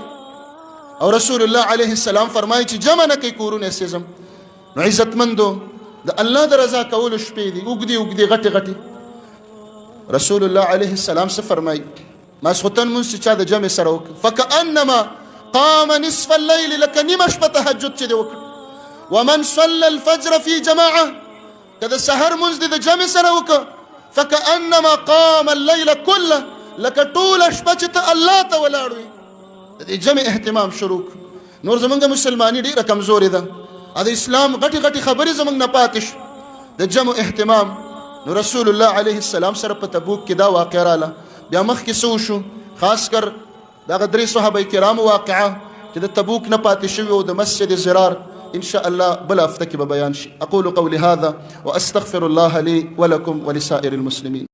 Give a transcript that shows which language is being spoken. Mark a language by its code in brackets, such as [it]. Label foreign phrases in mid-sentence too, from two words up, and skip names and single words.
[ps] او رسول الله علیه السلام فرمایي چې جمع نه کوي کورونه یې سېځم. نو عزتمندو د الله د رضا کولو شپې دي اوږدې اوږدې غټې غټې. رسول الله علیه السلام څه فرمایي؟ ماسخوتن مونځ چې چا د جمع سره وکړه [ar] فکأنما قام نصف الليل، [ps] لکه نیمه شپه تهجد چې دې وکړه. [ar] ومن صلى الفجر في جماعه، [ps] که د سحر مونځ دې د جمع سره وکړه [ar] فکأنما قام الليل كله، [ps] لکه ټوله شپه چې ته الله ته ولاړ وي. د دې جمع اهتمام شروع کړو. نور زمونږ مسلماني ډېره کمزورې ده، د اسلام غټې غټې خبرې زمونږ نه پاتې شو. د جمع اهتمام. نو رسول الله علیه السلام سره په تبوک کې دا واقعه راله. بیا مخکې څه وشو؟ خاص کر دغه 3 صحابه کرامو واقعه چې د تبوک نه پاتې شوي او د مسجد زرار [ar] إن شاء الله بلا أفتك ببيان شيء. أقول قولي هذا وأستغفر الله لي ولكم ولسائر المسلمين.